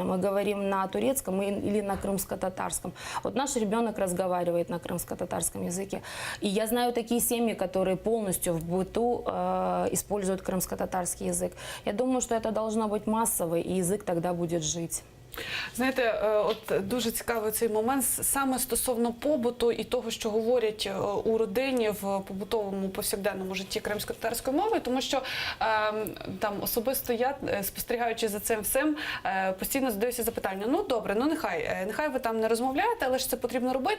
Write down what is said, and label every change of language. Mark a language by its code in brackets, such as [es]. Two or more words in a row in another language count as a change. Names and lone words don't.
[ru] Мы говорим на турецком или на крымско-татарском. Вот наш ребенок разговаривает на крымско-татарском языке. И я знаю такие семьи, которые полностью в быту используют крымско-татарский язык. Я думаю, что это должно быть массовый, и язык тогда будет жить. [uk] Знаєте, от дуже цікавий цей момент саме стосовно побуту і того, що говорять у родині в побутовому повсякденному житті кримсько-татарської мови, тому що там особисто я, спостерігаючи за цим всім, постійно задаюся запитання: ну добре, ну нехай ви там не розмовляєте, але ж це потрібно робити.